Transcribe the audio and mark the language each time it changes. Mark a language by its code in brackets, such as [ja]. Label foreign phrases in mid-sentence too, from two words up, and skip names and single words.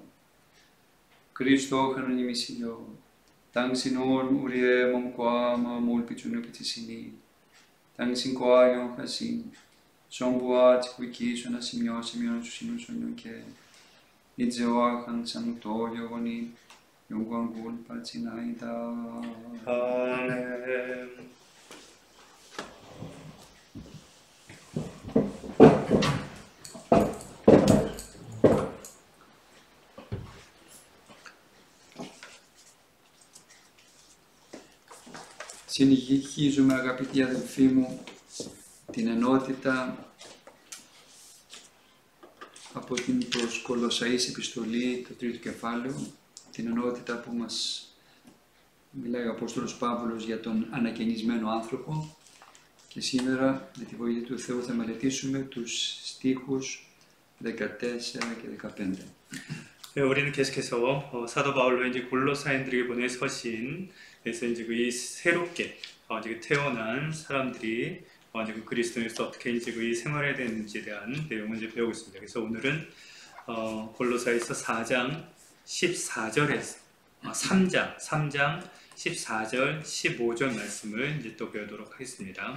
[ko] 그리스도 하느님이시여 당신은 우리의 몸과 마음을 비추는 빛이시니 당신과 영하신 성부와 지극히 선하시며 세면 주시는 성령께 이제와 항상 또 영원히 영광을 받지나이다. 아멘. [el] Συνεχίζουμε αγαπητοί αδελφοί μου την ενότητα από την προς Κολοσσαείς επιστολή, το τρίτο κεφάλαιο, την ενότητα που μας μιλάει ο Απόστολος Παύλος για τον ανακαινισμένο άνθρωπο και σήμερα με τη βοήθεια του Θεού θα μελετήσουμε τους στίχους 14 και 15. [ko] 우리는 계속해서 사도 바울로 이제 골로사인들에게 보낸 서신에서 이제 이 새롭게 이제 태어난 사람들이 이제 그리스도인으로서 어떻게 이제 이 생활해야 되는지에 대한 내용을 이제 배우고 있습니다. 그래서 오늘은 골로사에서 4장 14절에서 3장 14절 15절 말씀을 이제 또 배우도록 하겠습니다.